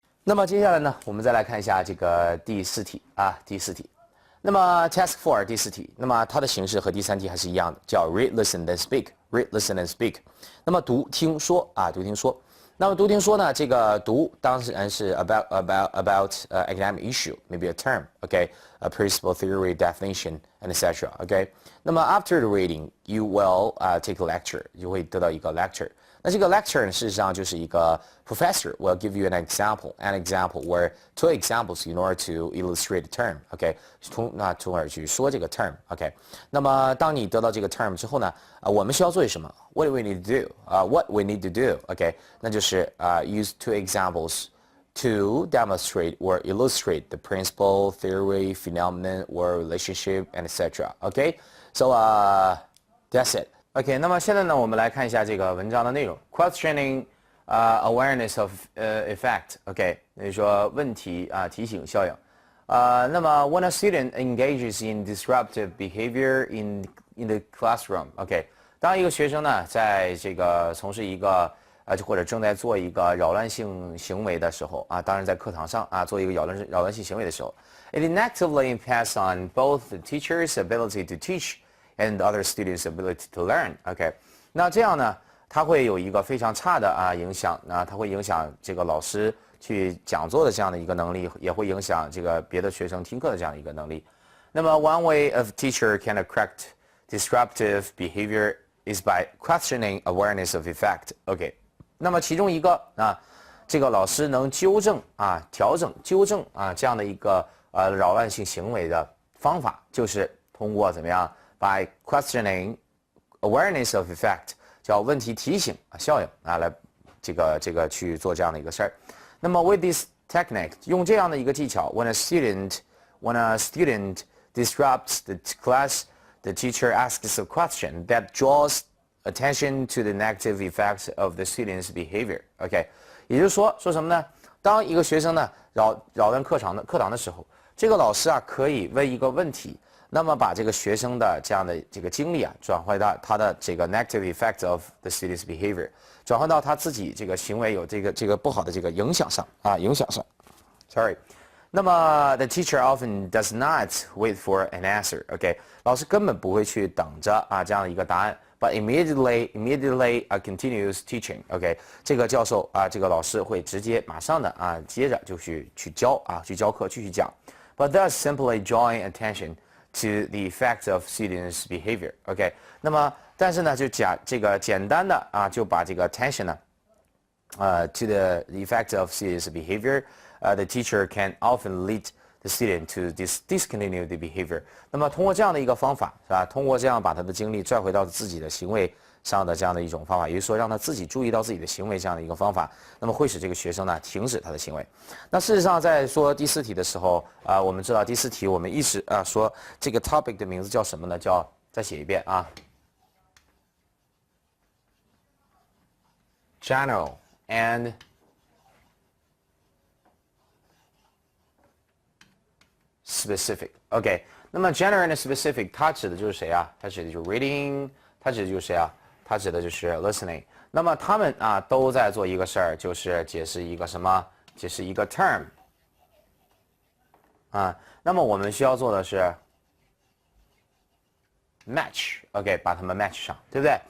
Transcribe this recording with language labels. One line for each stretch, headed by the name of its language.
Chinese: 那么接下来呢，我们再来看一下这个第4题啊，第4题。那么 Task4 第4题，那么它的形式和第3题还是一样的，叫
English: Read, Listen, then Speak。Read, Listen, and Speak。
Chinese: 那么读、听、说啊，读、听、说。那么读、听、说呢，这个读当然是
English: about academic issue, maybe a term, okay, a principle, theory, definition, and etc. Okay. 那么 after the reading, you will take a lecture，
Chinese: 就会得到一个
English: lecture。
Chinese: 那这个 lecture 事实上就是一个
English: professor will give you an example or two examples in order to illustrate the term, OK，
Chinese: 从而去说这个
English: term, OK。
Chinese: 那么当你得到这个 term 之后呢，我们需要做些什么 ？
English: What do we need to do? What we need to do, OK，
Chinese: 那就是
English: use two examples to demonstrate or illustrate the principle, theory, phenomenon, or relationship, and etc. OK, so that's it.
Chinese: OK， 那么现在呢，我们来看一下这个文章的内容。
English: Questioning awareness of effect，
Chinese: OK， 也就是说问题提醒效应。那么 when a student engages in disruptive behavior in the classroom，OK， 当一个学生呢在这个从事一个或者正在做一个扰乱性行为的时候当然在课堂上做一个扰乱性行为的时候 ，
English: it negatively impacts on both the teacher's ability to teach。and other students' ability to learn.
Chinese: OK， 那这样呢，它会有一个非常差的影响。那它会影响这个老师去讲座的这样的一个能力，也会影响这个别的学生听课的这样的一个能力。
English: 那么 one way of teacher can correct disruptive behavior is by questioning awareness of effect.
Chinese: OK， 那么其中一个这个老师能纠正纠正这样的一个扰乱性行为的方法，就是通过怎么样？
English: By questioning awareness of effect，
Chinese: 叫问题提醒效应来这个去做这样的一个事儿。
English: 那么 with this technique，
Chinese: 用这样的一个技巧
English: when a student disrupts the class, the teacher asks a question that draws attention to the negative effects of the student's behavior.
Chinese: OK， 也就是说什么呢？当一个学生呢扰乱课堂的时候，这个老师可以问一个问题。那么把这个学生的这样的这个经历转换到他的这个
English: negative effect of the student's behavior，
Chinese: 转换到他自己这个行为有这个不好的这个影响上
English: Sorry， 那么 the teacher often does not wait for an answer，OK，
Chinese: 老师根本不会去等着这样的一个答案
English: ，but immediately continues teaching，OK，
Chinese: 这个教授这个老师会直接马上的接着就去教课继续讲
English: ，but thus simply drawing attention to the effects of students' behavior.
Chinese: OK， 那么但是呢，就简单的就把这个 attention 呢
English: to the effects of students' behavior. The teacher can often lead the student to discontinue the behavior.
Chinese: 那么通过这样的一个方法是吧？通过这样把他的精力拽回到自己的行为上的这样的一种方法，也就是说让他自己注意到自己的行为这样的一个方法，那么会使这个学生呢停止他的行为。那事实上在说第4题的时候我们知道第4题我们一直说这个 topic 的名字叫什么呢？叫再写一遍general and specific. OK， 那么 general and specific 它指的就是谁它指的就是 reading， 它指的就是谁它指的就是 listening。那么他们都在做一个事儿，就是解释一个什么？解释一个 term。那么我们需要做的是 match，OK， 把它们 match 上，对不对？